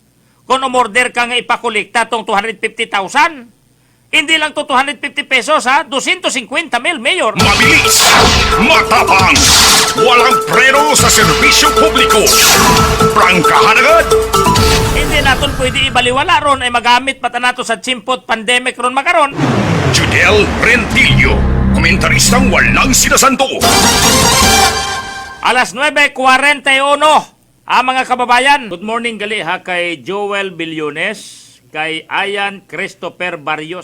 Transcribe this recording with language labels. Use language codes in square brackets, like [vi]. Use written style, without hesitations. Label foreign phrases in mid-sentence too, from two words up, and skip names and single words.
[tl] Kung umorder ka nga ipakolekta tong 250,000, hindi lang to 250 pesos ha, 250,000, Mayor. Mabilis, matapang, walang preno sa serbisyo publiko. Prangkahan agad. [krj] Hindi naton pwede ibaliwala ron ay magamit pata nato sa chimpot pandemic ron makaron. [tl] Judel Rentillo, komentaristang walang sinasanto. Alas 9:41. [krj] Mga kababayan, [en] good morning [krj] gali ha kay Joel Billones, kay Ayan Christopher Barrios.